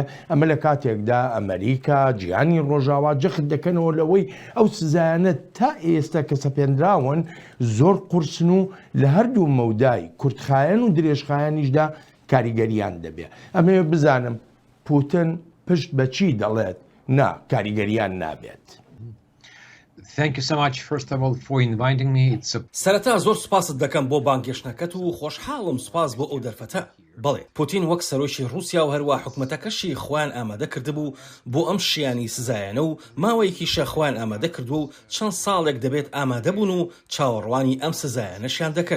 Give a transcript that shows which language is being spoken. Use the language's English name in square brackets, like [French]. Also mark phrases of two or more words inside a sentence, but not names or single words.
[Central Kurdish] ئەمە لە کاتێکدا ئەمریکا جیهانی ڕۆژاوا جەخت دەکەنەوە لەوەی ئەو سزایانە تا ئێستا کە سەپێنراون زۆر قورسن و لە هەردوو مەودای کورتخایەن و درێژخایەنیشدا کاریگەریان دەبێ. ئەمێ بزانم پوتین پشت بە چی دەڵێت نا کاریگەریان نابێت. [English] Thank you so much, first of all, for inviting me. [Central Kurdish] سەرەتا زۆر سوپاست دەکەم بۆ بانگێشتنەکەت و خۆشحاڵم سوپاس بۆ ئەو دەرفەتە. بەڵێ پوتین وەک سەرۆکی رووسیا و هەروە حکومەتەکەشی خۆیان ئامادە کردبوو بۆ ئەم شیانی سزایانە و ماوەیەکی شەخوان ئامادە کردو و چەند ساڵێک دەبێت ئامادە بوون و چاوەڕوانی ئەم سزایانەشیان دەکرد.